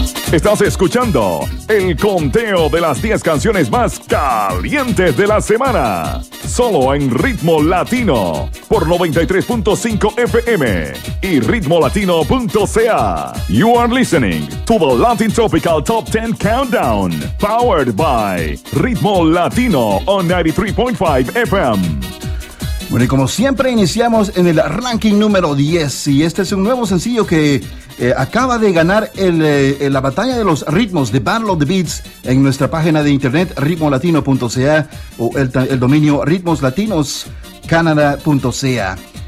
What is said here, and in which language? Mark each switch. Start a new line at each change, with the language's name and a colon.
Spanish: Estás escuchando el conteo de las 10 canciones más calientes de la semana. Solo en Ritmo Latino por 93.5 FM y ritmolatino.ca.
English: You are listening to the Latin Tropical Top 10 Countdown, powered by Ritmo Latino on 93.5 FM.
Spanish: Bueno, y como siempre, iniciamos en el ranking número 10. Y este es un nuevo sencillo que acaba de ganar la batalla de los ritmos, de Battle of the Beats, en nuestra página de internet, ritmolatino.ca, o el dominio ritmoslatinoscanada.ca.